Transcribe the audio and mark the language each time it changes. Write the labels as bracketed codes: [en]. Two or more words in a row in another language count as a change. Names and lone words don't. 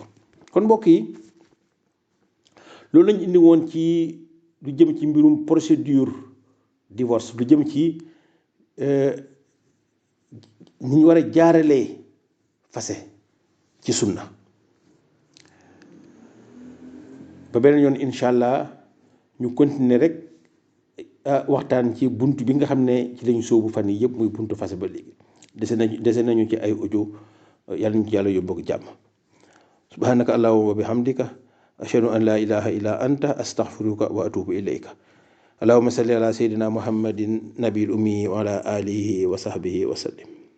[wo] kon mbokk yi loolu lañ indi woon ci lu jëm ci mbirum procédure divorce lu jëm ci ni ñu war a jaaralee fase ci sunna ba beneen yoon [ar] إن شاء الله [wo] ñu continuer rek waxtaan ci bunt bi nga xam ne ci lañ sóobu fan yi yëpp muy buntu fase ba léegi dese nañu ci ay audio yàlla ñu ci yàlla yóbbu ak jàmm [ar] سبحانك اللهم وبحمدك أشهد أن لا إله إلا أنت أستغفرك وأتوب إليك اللهم صل على سيدنا محمد النبي الأمي وعلى آله وصحبه وسلم